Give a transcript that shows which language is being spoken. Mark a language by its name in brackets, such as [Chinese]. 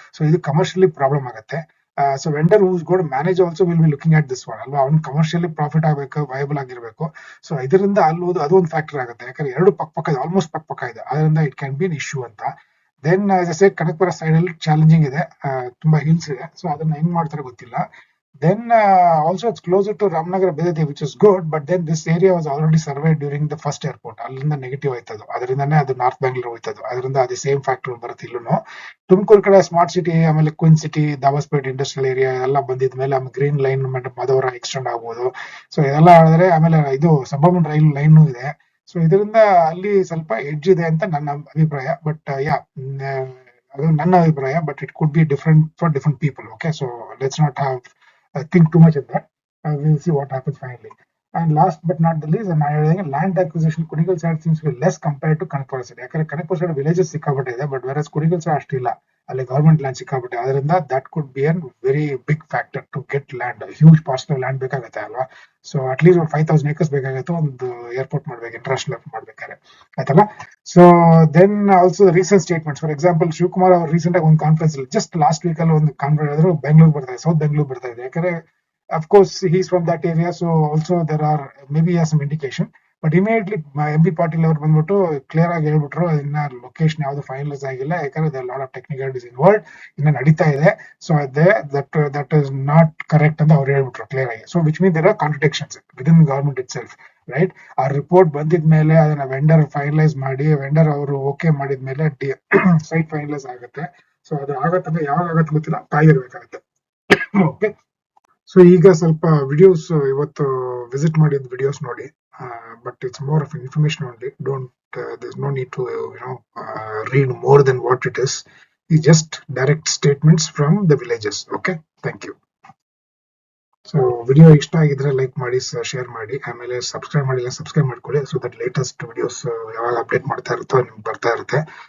[Kannada] So ಇದು commercially problem ಆಗುತ್ತೆ. [English] so vendor who's got manage also will be looking at this one [Kannada] ಅಲ್ವಾ, ಅವ್ನು commercially profit ಆಗಬೇಕು, viable ಆಗಿರ್ಬೇಕು. ಸೊ ಇದರಿಂದ ಅಲ್ಲೋದು ಅದೊಂದು ಫ್ಯಾಕ್ಟರ್ ಆಗುತ್ತೆ, ಯಾಕಂದ್ರೆ 2 ಪಕ್ಕ ಇದೆ, ಆಲ್ಮೋಸ್ಟ್ ಪಕ್ಕ ಇದೆ, ಅದರಿಂದ [English] it can be an issue [Kannada] ಅಂತ. ದೆನ್ ಕನಕಪುರ ಸೈಡ್ ಅಲ್ಲಿ ಚಾಲೆಂಜಿಂಗ್ ಇದೆ, ತುಂಬಾ ಹಿಲ್ಸ್ ಇದೆ, ಸೊ ಅದನ್ನ ಹೆಂಗ್ ಮಾಡ್ತಾರೆ ಗೊತ್ತಿಲ್ಲ. [English] Then also it's closer to Ramnagar Bedadi, which is good, but then this area was already surveyed during the first airport. [Kannada] ಅಲ್ಲಿಂದ ನೆಗೆಟಿವ್ ಆಯ್ತದು, ಅದರಿಂದಾನೇ ಅದು ನಾರ್ತ್ ಬ್ಯಾಂಗ್ಳೂರ್ ಹೋಯ್ತದು, ಅದರಿಂದ ಅದೇ ಸೇಮ್ ಫ್ಯಾಕ್ಟರ್ ಬರುತ್ತೆ ಇಲ್ಲೂ. ತುಮಕೂರು ಕಡೆ ಸ್ಮಾರ್ಟ್ ಸಿಟಿ, ಆಮೇಲೆ ಕ್ವಿನ್ ಸಿಟಿ, ದಾಬಾಸ್ಪೇಟ್ ಇಂಡಸ್ಟ್ರಿಯಲ್ ಏರಿಯಾ ಎಲ್ಲ ಬಂದಿದ್ಮೇಲೆ ಆಮೇಲೆ ಗ್ರೀನ್ ಲೈನ್ ಮಧವರ ಎಕ್ಸ್ಟೆಂಡ್ ಆಗ್ಬೋದು. ಸೊ ಇದೆಲ್ಲ ಹೇಳಿದ್ರೆ ಆಮೇಲೆ ಇದು ಸಬರ್ಬನ್ ರೈಲ್ ಲೈನ್ ಇದೆ. ಸೊ ಇದರಿಂದ ಅಲ್ಲಿ ಸ್ವಲ್ಪ ಎಡ್ಜ್ ಇದೆ ಅಂತ ನನ್ನ ಅಭಿಪ್ರಾಯ. [English] but [Kannada] ಅದು ನನ್ನ ಅಭಿಪ್ರಾಯ, [English] But it could be different for different people. Okay, so let's not have think too much of that. We'll see what happens finally. And last but not the least, land acquisition Kunigal side seems to be less compared to Kanpura side. [Kannada] ಯಾಕಂದ್ರೆ Kanpura side villages ಸಿಕ್ಕಾಪಟ್ಟೆ, [English] but whereas Kunigal side [Kannada] ಅಷ್ಟಿಲ್ಲ, ಅಲ್ಲಿ government land ಸಿಕ್ಕಾಪಟ್ಟೆ. [English] ಅದರಿಂದ that could be a very big factor to get land. Huge parcel of land [Kannada] ಬೇಕಾಗುತ್ತೆ ಅಲ್ವಾ. So at least 5,000 acres ಬೇಕಾಗುತ್ತೆ ಒಂದು airport ಮಾಡ್ಬೇಕು, ಇಂಟರ್ನ್ಯಾಷನಲ್ ಏರ್ಪೋರ್ಟ್ ಮಾಡ್ಬೇಕಾದ್ರೆ, ಆಯ್ತಲ್ಲ. [English] so then also recent statements, for example [Kannada] Shivakumar ಅವರು ರೀಸೆಂಟ್ ಆಗಿ ಒಂದು ಕಾನ್ಫರೆನ್ಸ್ ಜಸ್ಟ್ ಲಾಸ್ಟ್ ವೀಕ್ ಅಲ್ಲಿ ಒಂದು ಕಾನ್ಫರೆನ್ಸ್ ಆದ್ರು ಬೆಂಗಳೂರು ಬರ್ತಾ ಇದೆ, ಸೌತ್ ಬೆಂಗಳೂರು ಬರ್ತಾ ಇದೆ. [English] ಯಾಕಂದ್ರೆ of course he's from that area, so also there are may be some indication. [Kannada] But immediately M B Patil ಅವರು ಬಂದ್ಬಿಟ್ಟು ಕ್ಲಿಯರ್ ಆಗಿ ಹೇಳ್ಬಿಟ್ರು, ಇನ್ನ ಲೊಕೇಶನ್ ಯಾವ್ದು ಫೈನಲೈಸ್ ಆಗಿಲ್ಲ, ಯಾಕಂದ್ರೆ [English] lot of technicalities involved, [Kannada] ಇನ್ನ ನಡೀತಾ ಇದೆ. [English] so that is not correct [Kannada] ಅಂತ ಅವ್ರು ಹೇಳ್ಬಿಟ್ರು ಕ್ಲಿಯರ್ ಆಗಿ. [English] So which mean there are contradictions within government itself, right. [Kannada] ಆ ರಿಪೋರ್ಟ್ ಬಂದಿದ್ಮೇಲೆ ಅದನ್ನ ವೆಂಡರ್ ಫೈನಲೈಸ್ ಮಾಡಿ, ವೆಂಡರ್ ಅವರು ಓಕೆ ಮಾಡಿದ್ಮೇಲೆ ಸೈಟ್ ಫೈನಲೈಸ್ ಆಗುತ್ತೆ. ಸೊ ಅದು ಆಗತ್ತಂದ್ರೆ ಯಾವಾಗ ಆಗತ್ತೆ ಗೊತ್ತಿಲ್ಲ, ಕಾಯ್ದಿರ್ಬೇಕಾಗತ್ತೆ. ಓಕೆ, ಸೊ ಈಗ ಸ್ವಲ್ಪ ವಿಡಿಯೋಸ್ ಇವತ್ತು ವಿಸಿಟ್ ಮಾಡಿದ ವಿಡಿಯೋಸ್ ನೋಡಿ, [English] But it's more of information only. Don't there is no need to read more than what it is. It's just direct statements from the villages. Okay, thank you. [Kannada] So video ಇಷ್ಟ ಆಗಿದ್ರೆ like ಮಾಡಿ, share ಮಾಡಿ, ಆಮೇಲೆ subscribe ಮಾಡಿಲ್ಲ subscribe ಮಾಡ್ಕೊಳ್ಳಿ, so that latest videos ಯಾವಾಗ update ಮಾಡ್ತಾ ಇರುತ್ತೋ ನಿಮ್ಗೆ ಬರ್ತಾ ಇರುತ್ತೆ.